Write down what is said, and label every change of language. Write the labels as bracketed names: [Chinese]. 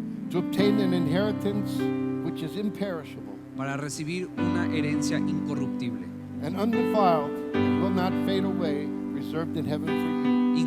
[English] To obtain an inheritance which is imperishable [Spanish] para recibir una herencia incorruptible, [English] and undefiled and will not fade away, reserved in heaven for you.